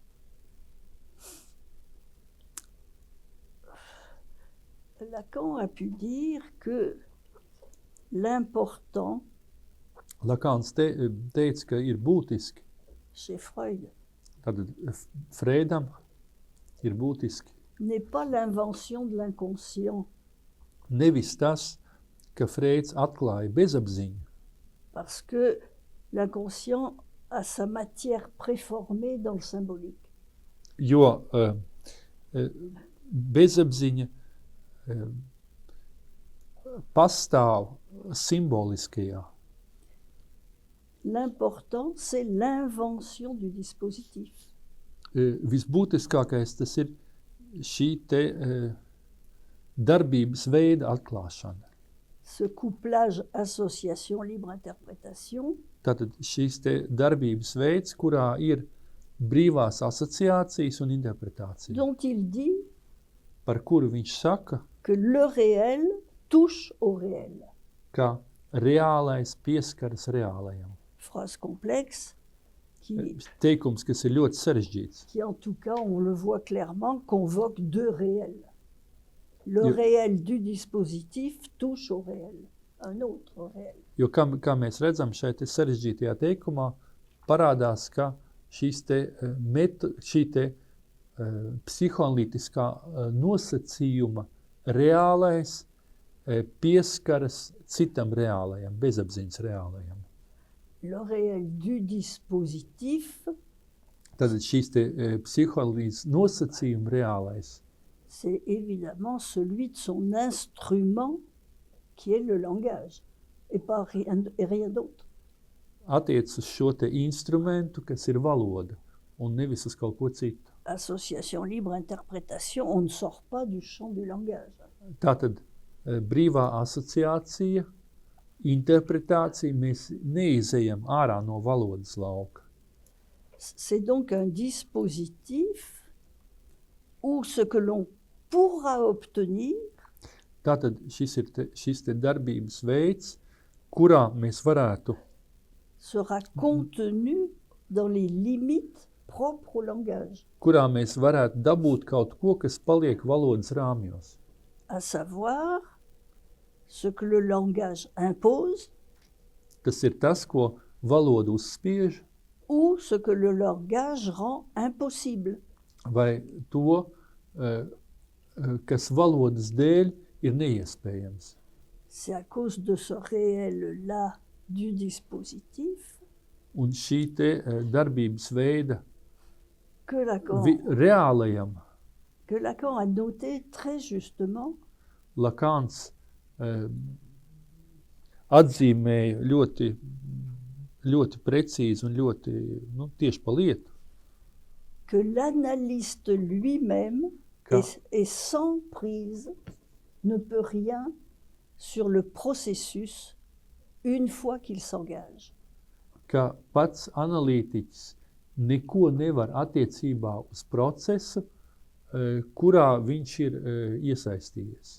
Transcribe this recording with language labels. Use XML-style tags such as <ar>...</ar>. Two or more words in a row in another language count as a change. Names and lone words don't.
<fr>Lacan a pu dire que l'important</fr> <lv>Lakāns teica, ka ir būtiski,</lv> <fr>chez Freud</fr> <lv>tātad Freidam ir būtiski</lv> <fr>n'est pas l'invention de l'inconscient,</fr> <lv>nevis tas, ka Freids atklāja bezapziņu,</lv> <fr>parce que l'inconscient a sa matière préformée dans le symbolique.</fr> <lv>jo bezapziņa pastāv simboliskajā.</lv> <fr>L'important, c'est l'invention du dispositif.</fr> <lv>Visbūtiskākais tas ir šī te darbības veida atklāšana.</lv> <fr>Ce couplage association libre interprétation</fr> <lv>Tātad šīs te darbības veids, kurā ir brīvās asociācijas un interpretācija,</lv> <fr>dont il dit</fr> <lv>par kuru viņš saka,</lv> <fr>que le réel touche au réel.</fr> <lv>ka reālais pieskaras reālajam.</lv> <fr>Phrase complexe qui</fr> <lv>Teikums, kas ir ļoti sarežģīts.</lv> <fr>en tout cas, on le voit clairement, convoque deux réels. Le</fr> <lv>Je-</lv> <fr>réel du dispositif touche au réel, un autre réel.</fr> <lv>Jo, kā mēs redzam šeit sarežģītajā teikumā, parādās, ka šī te psihoanalītiskā nosacījuma reālais pieskaras citam reālajam, bezapziņas reālajam.</lv> <fr>Le réel du dispositif,</fr> <lv>Tātad šīs te psihoanalīzes nosacījuma reālais,</lv> <fr>c'est évidemment celui de son instrument qui est le langage et pas rien d'autre.</fr> <lv>attiec uz šo te instrumentu, kas ir valoda, un nevis uz kaut ko citu.</lv> <fr>Association libre interprétation, on ne sort pas du champ du langage.</fr> <lv>Tātad brīvā asociācija, interpretācija, mēs neizejam ārā no valodas lauka.</lv> <fr>C'est donc un dispositif où ce que l'on pourra obtenir</fr> <lv>Tātad šis te darbības veids, kurā mēs varētu,</lv> <fr>sera contenu dans les limites propres au langage,</fr> <lv>dabūt kaut ko, kas paliek valodas rāmjos.</lv> <fr>à savoir ce que le langage impose</fr> <lv>Tas ir tas, ko valoda uzspiež,</lv> <fr>ou ce que le langage rend impossible.</fr> <lv>vai to, kas valodas dēļ ir neiespējams.</lv> <fr>C'est à cause de ce réel-là du dispositif</fr> <lv>Un šī te darbības veida</lv> <fr>que Lacan,</fr> <lv>reālajam</lv> <fr>que Lacan a noté très justement,</fr> <lv>Lakans atzīmēja ļoti, ļoti precīzi un ļoti tieši pa lietu,</lv> <fr>que l'analyste lui-même</fr> <lv>ka,</lv> <fr>est sans prise, ne peut rien sur le processus une fois qu'il s'engage.</fr> <lv>ka pats analītiķis neko nevar attiecībā uz procesu, kurā viņš ir iesaistījies.</lv>